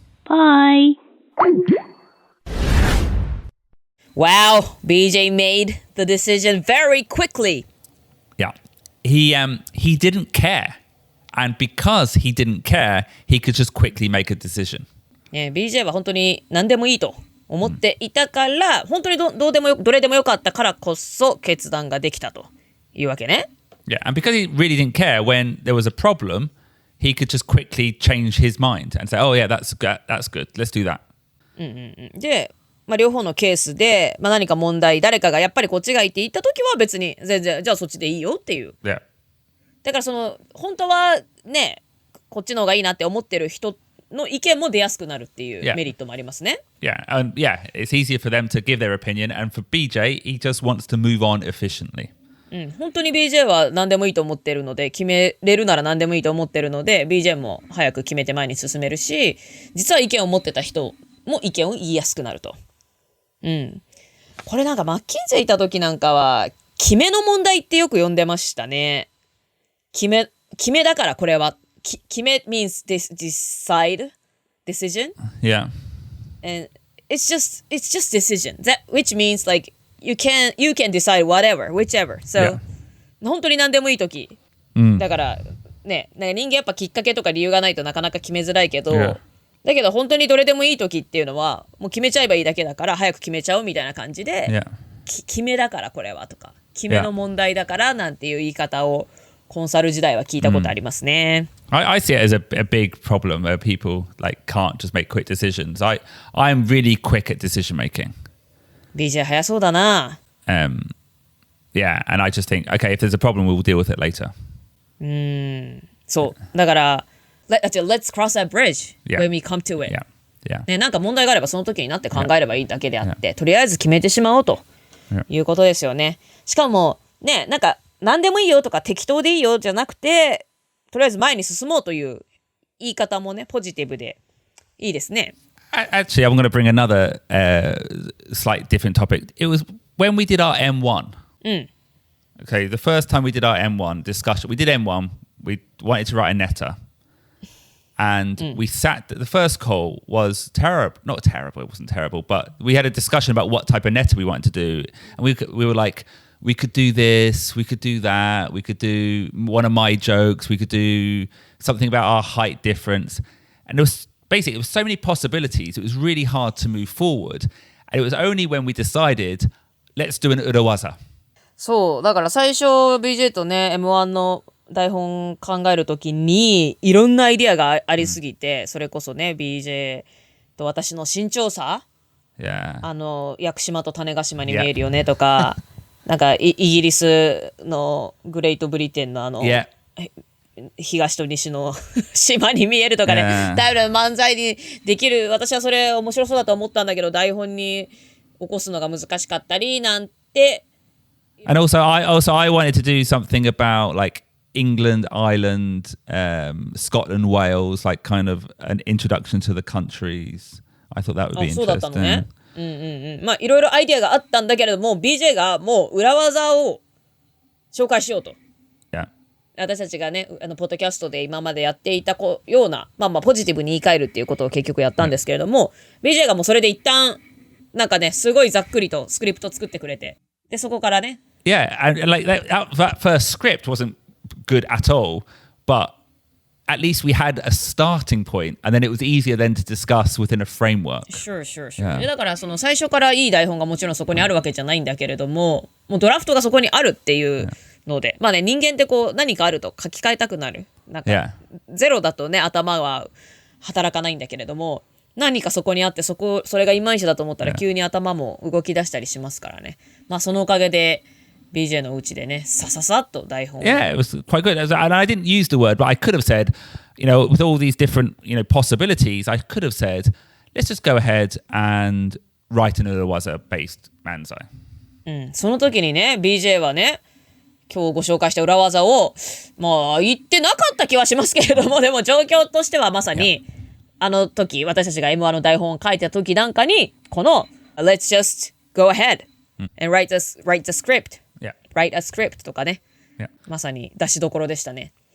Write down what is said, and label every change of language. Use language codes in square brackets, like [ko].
[en] Bye. Wow, BJ made the decision very quickly. Yeah. He didn't care. And because he didn't care, he could just quickly make a decision. [ja] BJ は本当に何でもいいと思っていたから、本当にどれでもよかったからこそ決断ができたというわけね。 [en] Yeah, and because he really didn't care when there was a problem, he could just quickly change his mind and say, oh yeah, that's good, let's do that. [ja] で、両方のケースで、何か問題、誰かがやっぱりこっちがいいって言ったときは別に全然、じゃあそっちでいいよっていう。 [en] Yeah. [ja] だから本当はね、こっちの方がいいなって思ってる人の意見も出やすくなるっていうメリットもありますね。 [en] Yeah, and it's easier for them to give their opinion, and for BJ, he just wants to move on efficiently. [ja] 本当に BJ は何でもいいと思ってるので、決めれるなら何でもいいと思ってるので、BJ も早く決めて前に進めるし、実は意見を持ってた人も意見を言いやすくなると。これなんかマッキンゼーいた時なんかは、決めの問題ってよく呼んでましたね。決めだからこれは。 [en] 決め means decide, decision. Yeah. And it's just decision. Which means like, you can decide whatever, whichever. So, [ja] 本当に何でもいいとき。だからね、なんか人間やっぱきっかけとか理由がないとなかなか決めづらいけど、だけど本当にどれでもいいときっていうのはもう決めちゃえばいいだけだから早く決めちゃおうみたいな感じで、決めだからこれはとか、決めの問題だからなんていう言い方をコンサル時代は聞いたことありますね。 [en] I see it as a big problem where people like can't just make quick decisions. I'm really quick at decision making. [ja] BJ 早そうだな。 [en] Yeah, and I just think, okay, if there's a problem, we'll deal with it later. [ja] そう。だから、 [en] let's cross that bridge when we come to it. Yeah. [ja] ね、なんか問題があればその時になって考えればいいだけであって、とりあえず決めてしまおうということですよね。しかも、ね、なんか何でもいいよとか適当でいいよじゃなくて、とりあえず前に進もうという言い方もね、ポジティブでいいですね。 [en] Actually, I'm going to bring another slight different topic. It was when we did our M1. Okay, the first time we did our M1 discussion, we did M1, we wanted to write a netter. And we sat, the first call was terrible, not terrible, it wasn't terrible, but we had a discussion about what type of netter we wanted to do. And we were like, we could do this, we could do that, we could do one of my jokes, we could do something about our height difference. And it was so many possibilities, it was really hard to move forward. And it was only when we decided, let's do an urawaza. [ja] そう、だから最初 BJ とね、M1 の台本考えるときにいろんなアイディアがありすぎて、それこそね BJ と私の身長差、屋久島と種子島に見えるよねとか、なんかイギリスのグレートブリテンの東と西の島に見えるとかね、だいぶ漫才にできる。私はそれ面白そうだと思ったんだけど、台本に起こすのが難しかったりなんて。 [en] And also I wanted to do something about like England, Ireland, Scotland, Wales, like kind of an introduction to the countries. I thought that would be interesting. [ja] そうだったのね。まあいろいろアイディアがあったんだけれども、BJ がもう裏技を紹介しようと。私たちがね、ポッドキャストで今までやっていたような、まあポジティブに言い換えるっていうことを結局やったんですけれども、BJ がもうそれで一旦なんかね、すごいざっくりとスクリプト作ってくれて、でそこからね。 [en] Yeah, and like that first script wasn't good at all, but at least we had a starting point, and then it was easier then to discuss within a framework. Sure. [ja] だからその最初からいい台本がもちろんそこにあるわけじゃないんだけれども、もうドラフトがそこにあるっていうので、まあね、人間ってこう何かあると書き換えたくなる。なんかゼロだとね、頭は働かないんだけれども、何かそこにあってそれがいまいちだと思ったら急に頭も動き出したりしますからね。まあそのおかげでBJ のうちでね、さっと台本を。 [en] Yeah, it was quite good. And I didn't use the word, but I could have said, with all these different, possibilities, I could have said, let's just go ahead and write an urawaza-based manzai. [ja] その時にね、BJ はね、今日ご紹介した裏技を、まあ言ってなかった気はしますけれども、でも状況としてはまさに、あの時、私たちが M1 の台本を書いた時なんかに、この、 [en] let's just go ahead and write the script.Write a script [ja] とかね、まさに出しどころでしたね。